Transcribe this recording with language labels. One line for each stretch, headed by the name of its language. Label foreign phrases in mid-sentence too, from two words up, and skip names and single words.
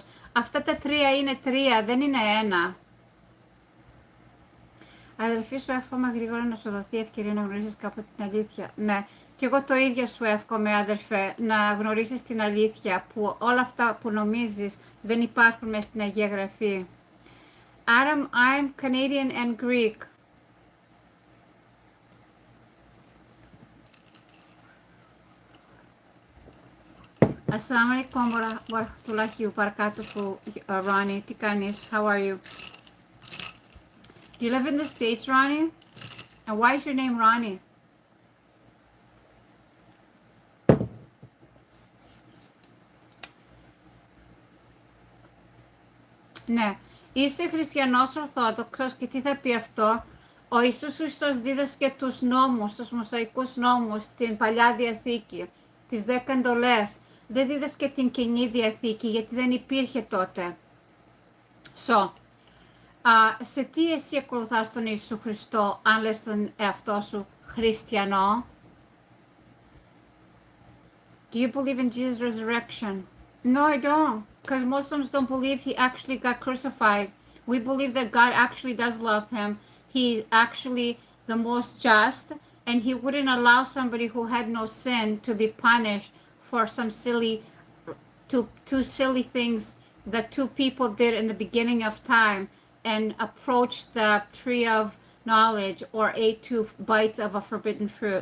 Greek: Αυτά τα τρία είναι τρία, δεν είναι ένα. Αδελφοί, σου εύχομαι γρήγορα να σου δοθεί ευκαιρία να γνωρίσεις κάποτε την αλήθεια. Ναι, και εγώ το ίδιο σου εύχομαι, αδελφέ, να γνωρίσεις την αλήθεια, που όλα αυτά που νομίζεις δεν υπάρχουν μέσα στην Αγία Γραφή.
English: Adam, I'm Canadian and Greek.
Arabic: السلام عليكم ورحمة الله وبركاته, Ronnie.
Greek: Τι κάνεις?
English: How are you? Do you live in the States, Ronnie? And why is your name Ronnie?
Greek: Ναι. Είσαι χριστιανός Ορθόδοξος και τι θα πει αυτό? Ο Ιησούς Χριστός δίδασκε τους νόμους, τους μοσαϊκούς νόμους, στην Παλιά Διαθήκη, τις 10 εντολές. Δεν δίδασκε την Καινή Διαθήκη γιατί δεν υπήρχε τότε. Σε τι εσύ ακολουθάς τον Ιησού Χριστό αν λες τον εαυτό σου χριστιανό?
English: Do you believe in Jesus' resurrection? No, I don't. Because Muslims don't believe he actually got crucified. We believe that God actually does love him. He's actually the most just, and he wouldn't allow somebody who had no sin to be punished for some two silly things that two people did in the beginning of time and approached the tree of knowledge or ate 2 bites of a forbidden fruit.